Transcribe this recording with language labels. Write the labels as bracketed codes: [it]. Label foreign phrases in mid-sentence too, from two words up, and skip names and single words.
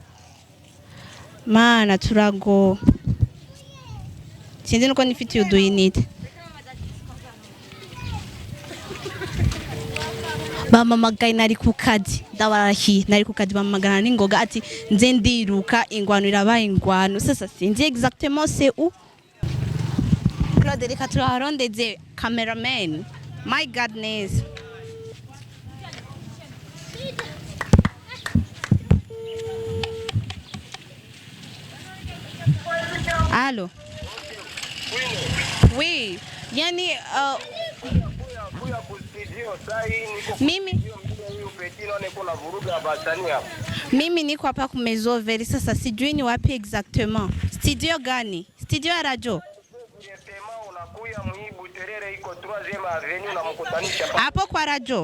[rn] mana turago sinzi nuko nifitiye uduyinite bamamagaye nari ku kazi ndabarahi nari ku kazi bamamagana n'ingoga ati nze ndiruka ingwano irabaye ingwano sasa sinzi [fr] exactement c'est où [rn] Claude reka turarondeze cameraman [en] my godness [fr] Allô Oui [sw] yani Mimi niko hapa ku Maison Vert sasa sijui ni wapi exactement. Studio gani? Studio ya Radio. Hapo kwa Radio.